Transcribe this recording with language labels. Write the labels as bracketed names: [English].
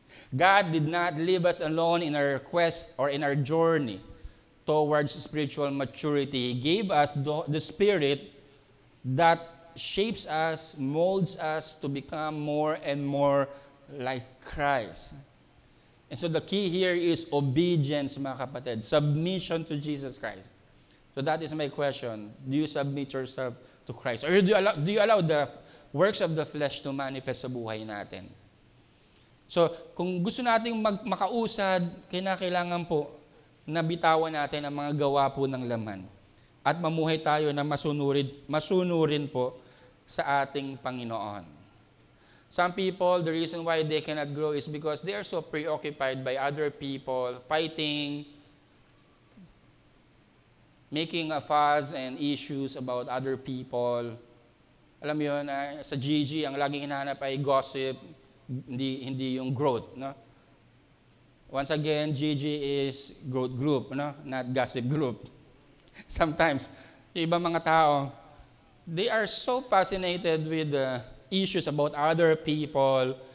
[English] God did not leave us alone in our quest or in our journey towards spiritual maturity. He gave us the Spirit that shapes us, molds us to become more and more like Christ. And so the key here is obedience, [Filipino] mga kapatid. [English] Submission to Jesus Christ. So that is my question. Do you submit yourself to Christ? Or do you allow the works of the flesh to manifest [Filipino] sa buhay natin? So, kung gusto nating makausad, kailangan po na bitawan natin ang mga gawa po ng laman at mamuhay tayo na masunurin po sa ating Panginoon. [English] Some people, the reason why they cannot grow is because they are so preoccupied by other people, fighting, making a fuss and issues about other people. [Filipino] Alam mo yun, sa GG, ang laging hinahanap ay gossip, hindi yung growth, no? [English] Once again, GG is growth group, no? Not gossip group. Sometimes, [Filipino] yung ibang mga tao, [English] they are so fascinated with issues about other people.